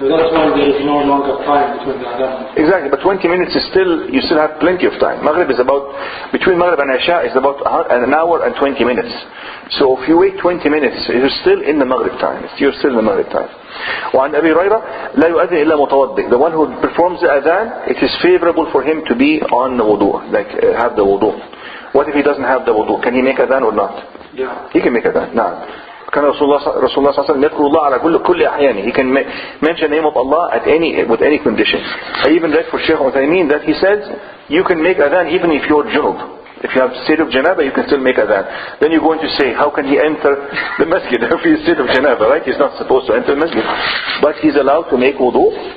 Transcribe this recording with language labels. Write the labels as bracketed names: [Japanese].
[English] So that's why there is no longer time between the adhan. Exactly, but 20 minutes is you still have plenty of time. Maghrib is between Maghrib and Isha is about an hour and 20 minutes. So if you wait 20 minutes, you're still in the Maghrib time. You're still in the Maghrib time. [Arabic] وعن أبي هريرة لا يؤذن إلا متوضئ. [English] The one who performs the adhan, it is favorable for him to be on the wudu, like have the wudu. What if he doesn't have the wudu? Can he make adhan or not? Yeah. He can make adhan. نعم. [Arabic] كان رسول الله صلى الله عليه وسلم يذكر الله على كل أحيانه. [English] He can mention the name of Allah with any condition. I even read for Shaykh Uthaymeen that he says you can make adhan even if you're junub. If you have state of janaba, you can still make adhan. Then you're going to say, how can he enter the masjid if he's state of janaba, right? He's not supposed to enter the masjid. But he's allowed to make wudu.